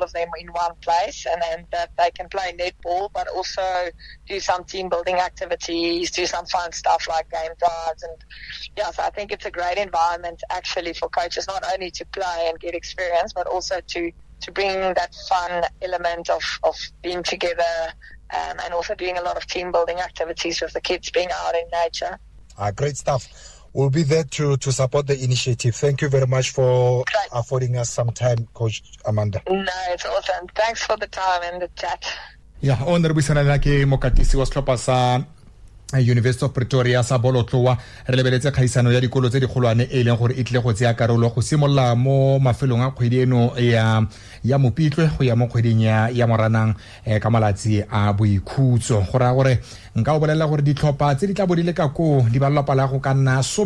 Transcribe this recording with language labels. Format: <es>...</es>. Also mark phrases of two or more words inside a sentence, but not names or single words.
<en>of them in one place, and then that they can play netball but also do some team building activities, do some fun stuff like game drives, and yeah, so I think it's a great environment actually for coaches, not only to play and get experience but also to bring that fun element of being together, and also doing a lot of team building activities with the kids being out in nature. Great stuff. We'll be there to support the initiative. Thank you very much for affording us some time, Coach Amanda. No, it's awesome. Thanks for the time and the chat.</en> <tn>Yeah, on re buisana la ke mokatisi wa setlhopha sa University of Pretoria sa bolotloa re lebeletse kgaisano ya dikolo tse digolwane e leng gore e tle go tsaya karolo go simolla mo mafelong a kgwedi eno ya Mopitlwe go ya mo kgweding ya Moranang ka malatsi a boikhutso go ra gore nka o bolela gore ditlhopha tse di tla bodile ka ko di ba lapa la go ka nna</tn>